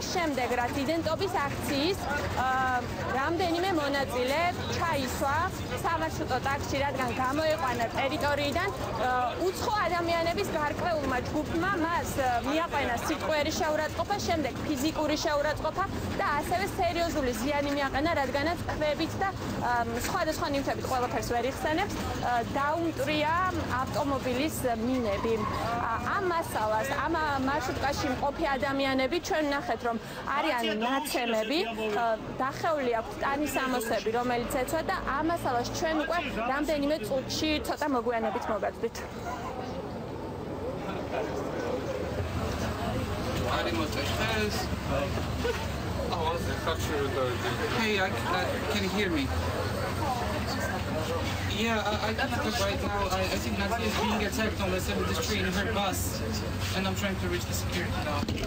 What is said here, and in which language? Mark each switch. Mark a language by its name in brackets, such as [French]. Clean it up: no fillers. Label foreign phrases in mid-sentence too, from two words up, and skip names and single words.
[Georgian] შემდეგ რაც იდენტობის აქციის რამდენიმე მონაწილე ჩაისვა სამარშრუტო ტაქსში, რადგან გამოეყვანა ტერიტორიიდან უცხო ადამიანების გარკვეულმა ჯგუფმა მას მიაყენა სიტყვიერი შეურაცხყოფა, შემდეგ ფიზიკური შეურაცხყოფა და ასევე სერიოზული ზიანი მიაყენა, რადგანაც ქვებით და სხვადასხვა ნივთებით ყველაფერს ვერ იხსენებს, დაუმტრია ავტომობილის მინები. ამ მასალას, ამ მარშრუტკაში მყოფი ადამიანები ჩვენ ვნახეთ, რომ არიან ნაცემები, დახეული აქვთ ტანის ამოსები, რომელიც ეცვა და ამ მასალას ჩვენ უკვე რამდენიმე წუთში ცოტა მოგვიანებით მოგაგდით. [English] Hey, can you hear me? Yeah, I because right now I think Nadia is being attacked on the 7th Street in her bus, and I'm trying to reach the security now.